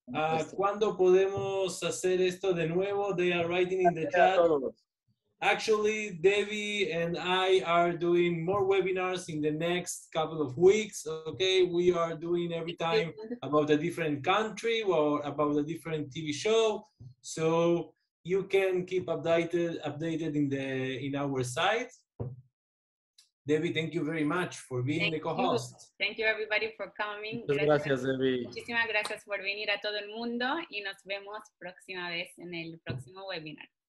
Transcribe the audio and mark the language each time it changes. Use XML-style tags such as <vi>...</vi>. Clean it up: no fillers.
<es>¿Cuándo podemos hacer esto de nuevo?</es> <en>They are writing in the chat. Actually, Debbie and I are doing more webinars in the next couple of weeks. Okay, we are doing every time about a different country or about a different TV show, so you can keep updated in our site. Debbie, thank you very much for being the co-host. Thank you everybody for coming.</en> <es>Gracias, Debbie. Muchísimas gracias por venir a todo el mundo y nos vemos próxima vez en el próximo webinar.</es>